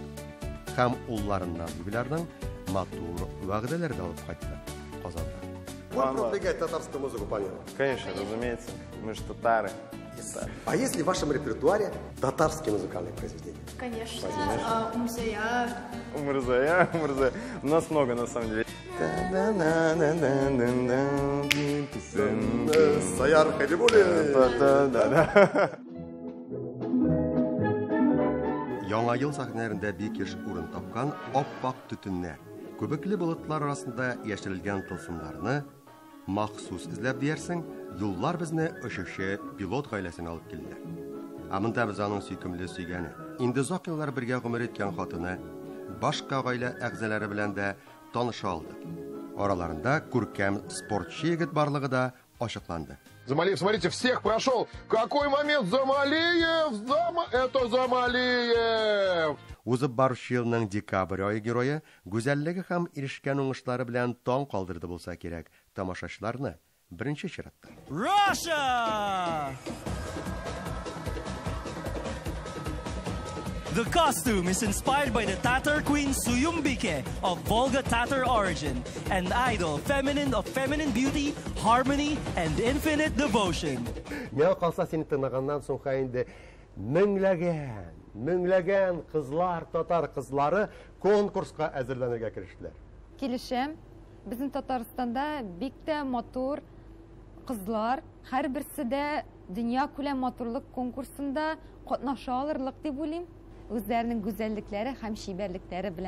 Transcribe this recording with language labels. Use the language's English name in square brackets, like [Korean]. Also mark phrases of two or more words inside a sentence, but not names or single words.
[Tatar] Һәм улларыннан юбилярның матур вәгъдәләр дә алып кайтты Казанда. [Russian] Вы продвигаете татарскую музыку, понятно? Конечно, разумеется. Мы же татары. А есть ли в вашем репертуаре татарские музыкальные произведения? Конечно. Умзая. Умрзая. У нас много, на самом деле. Саяр Хабибули. [Tatar] Яңа ел сәхнәләрендә бик еш урын тапкан ап-ак төтеннәр, күбекле болытлар арасында яшерелгән тылсымнарны махсус эзләп диярсең, юллар безне ошышы пилот гаиләсенә алып килделәр. Монда без аның сөйкемле сөйгәне, инде озак еллар бергә гомер иткән хатыны, башка гаилә әгъзалары белән дә таныша алдык. Араларында күркәм спортчы егет барлыгы да ачыкланды. [Russian] Замалиев, смотрите, всех прошел. Какой момент? Замалиев! Это Замалиев! [Tatar] Узып баручы елның декабрь айы герое гүзәллеге һәм ирешкән уңышлары белән таң калдырды булса кирәк тамашачыларны беренче чиратта. [English] Russia! The costume is inspired by the Tatar queen Suyumbike of Volga Tatar origin, an idol of feminine beauty, harmony, and infinite devotion. [Tatar] Миңа калса сине тыңлаганнан соң инде меңләгән кызлар, татар кызлары конкурска әзерләнергә керештеләр. Килешәм, безнең Татарстанда бик тә матур кызлар, һәрберсе дә дөнья күләм матурлык конкурсында катнаша алырлык дип уйлыйм, үзләренең гүзәллекләре һәм шибәрлектәре белән.